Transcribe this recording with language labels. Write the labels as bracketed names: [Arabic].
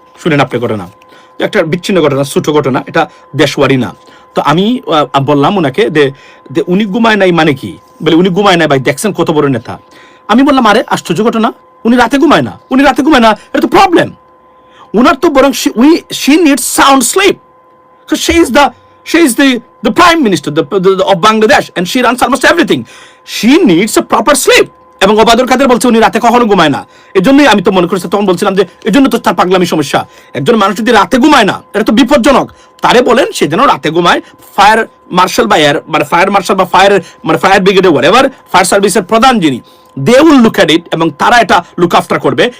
[Bangla] শুনেন আপনি ঘটনা, একটা বিচ্ছিন্ন ঘটনা, ছোট ঘটনা, এটা দেশওয়ারি না. তো আমি বললাম ওনাকে যে উনি ঘুমায় নাই মানে কি? বলে উনি ঘুমায় নাই ভাই, দেখছেন কত বড় নেতা. আমি বললাম আরে আশ্চর্য ঘটনা, উনি রাতে ঘুমায় না, এটা তো প্রবলেম. উনার তো বরং [English] She needs sound sleep. She is the She is the prime minister of Bangladesh and she runs almost everything. She needs a proper sleep. [Bangla] এবং ওবায়দুল কাদের বলছে উনি রাতে কখনো ঘুমায় না। এজন্যই আমি তো মনে করছি, তখন বলছিলাম যে এজন্য তো তার পাগলামি সমস্যা। একজন মানুষ যদি রাতে ঘুমায় না, এটা তো বিপজ্জনক। তারে বলেন সে যেন রাতে ঘুমায়। ফায়ার মার্শাল বা ফায়ার মার্শাল বা ফায়ার ব্রিগেডে ওয়ারেভার ফায়ার সার্ভিসের প্রধান যিনি, [English] they will look at it, [Bangla] এবং তারা এটা লুক আফটার করবে।